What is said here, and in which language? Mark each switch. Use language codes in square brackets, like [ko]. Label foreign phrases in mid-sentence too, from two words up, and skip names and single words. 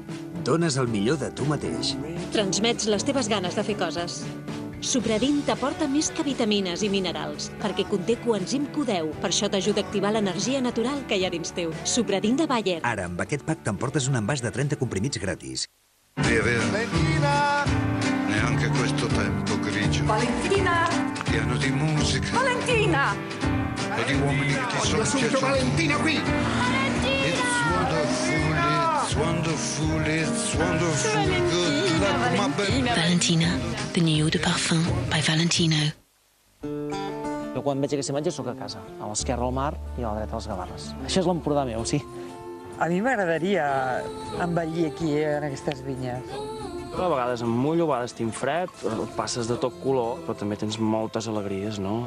[ca] Dones el millor de tu mateix. Transmets les teves ganes de fer coses. Supradin t'aporta més que vitamines i minerals, perquè conté coenzim Q10. Per això t'ajuda a activar l'energia natural que hi ha dins teu. Supradin de Bayer. Ara, amb aquest pack t'emportes un envàs de 30 comprimits gratis. [it] Valentina! Neanche questo tempo grigio. Valentina! Pieno di musica. Valentina! E di uomini che ti sono subito Valentina qui! [en] It's wonderful, it's wonderful. Good luck, my baby. Valentina, the new [fr] eau de parfum [en] by Valentino. [ca] Jo quan veig aquesta imatge soc a casa, a l'esquerra al mar i a la dreta a les Gavarres. Això és l'Empordà meu, sí. A mi m'agradaria envellir aquí, en aquestes vinyes. A vegades em mullo, a vegades tinc fred, passes de tot color, però també tens moltes alegries, no?